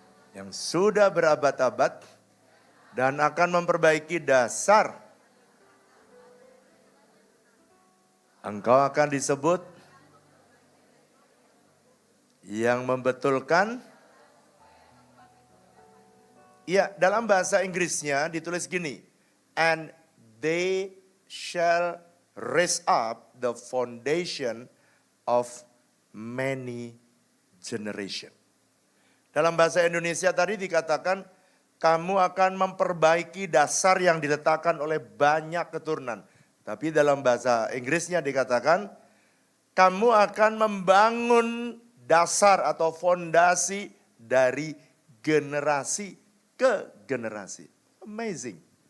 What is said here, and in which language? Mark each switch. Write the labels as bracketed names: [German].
[Indonesian] Yang sudah berabad-abad dan akan memperbaiki dasar. Engkau akan disebut yang membetulkan. Ya, dalam bahasa Inggrisnya ditulis gini. [English] And they shall raise up the foundation of many generation. [Indonesian] Dalam bahasa Indonesia tadi dikatakan, kamu akan memperbaiki dasar yang diletakkan oleh banyak keturunan. Tapi dalam bahasa Inggrisnya dikatakan, kamu akan membangun dasar atau fondasi dari generasi ke generasi. Amazing.